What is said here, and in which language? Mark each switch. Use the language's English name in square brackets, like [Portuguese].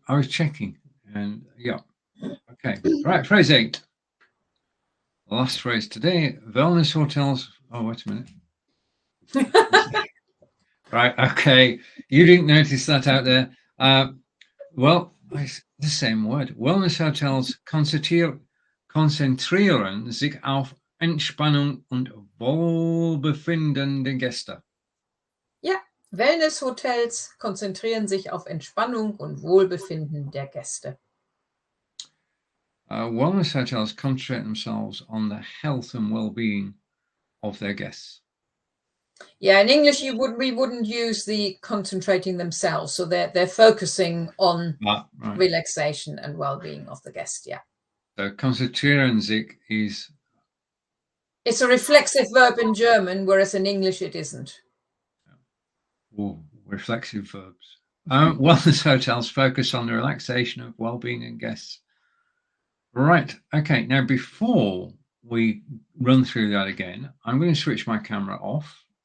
[English] I was checking, and yeah. Okay, right, phrase 8. The last phrase today, wellness hotels. Oh, wait a minute. Right, okay. You didn't notice that out there. Well, it's the same word. [German] Wellness hotels konzentrieren sich auf Entspannung und Wohlbefinden der Gäste. Ja, Wellness-Hotels konzentrieren sich auf Entspannung und Wohlbefinden der Gäste. [English] Wellness hotels concentrate themselves on the health and well-being of their guests. Yeah, in English we wouldn't use the concentrating themselves, so they're focusing on relaxation and well-being of the guest. Yeah. So [German] konzentrieren sich [English] is. It's a reflexive verb in German, whereas in English it isn't. Oh, reflexive verbs. Wellness hotels focus on the relaxation of well-being and guests. Right. Okay. Now, before we run through that again, I'm going to switch my camera off.